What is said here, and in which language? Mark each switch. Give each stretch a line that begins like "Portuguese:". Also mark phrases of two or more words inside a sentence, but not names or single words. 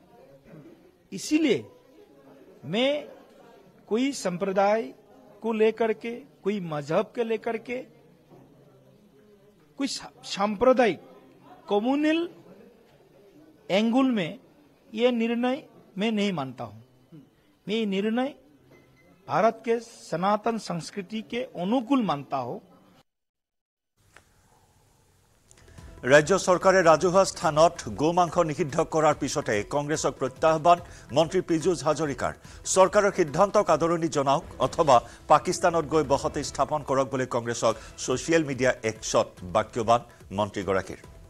Hindi: इसीलिए मैं कोई संप्रदाय को लेकर के, कोई मजहब के लेकर के, कोई सांप्रदायिक
English: communal angle
Hindi: में ये निर्णय मैं नहीं मानता हूं। मैं ये निर्णय भारत के सनातन संस्कृति के अनुकूल मानता हूं।
Assamese: ৰাজ্য চৰকাৰে ৰাজহুৱা স্থানত গোমাংস নিষিদ্ধ কৰাৰ পিছতে কংগ্ৰেছক প্ৰত্যাহ্বান মন্ত্ৰী পীযুষ হাজৰিকাৰ। চৰকাৰৰ সিদ্ধান্তক আদৰণি জনাওক অথবা পাকিস্তানত গৈ বসতি স্থাপন কৰক বুলি কংগ্ৰেছক
English: social media
Assamese: এক্সত বাক্যবান মন্ত্ৰীগৰাকীৰ।